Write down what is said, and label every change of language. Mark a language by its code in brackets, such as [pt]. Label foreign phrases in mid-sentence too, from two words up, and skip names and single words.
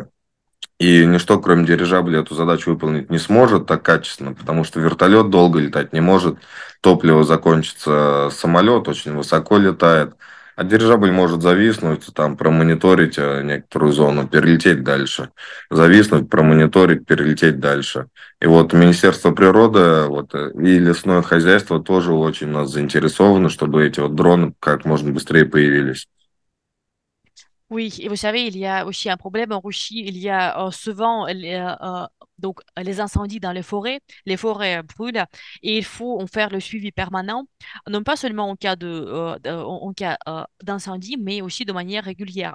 [ru] И ничто, кроме дирижабля, эту задачу выполнить не сможет так качественно, потому что вертолет долго летать не может, топливо закончится, самолет очень высоко летает, а дирижабль может зависнуть, там, промониторить некоторую зону, перелететь дальше, зависнуть, промониторить, перелететь дальше. И вот Министерство природы вот, и лесное хозяйство тоже очень у нас заинтересованы, чтобы эти вот дроны как можно быстрее появились. [fr] Oui, et vous savez, il y a aussi un problème en Russie. Il y a souvent donc, les incendies dans les forêts brûlent et il faut en faire le suivi permanent, non pas seulement en cas en cas d'incendie, mais aussi de manière régulière.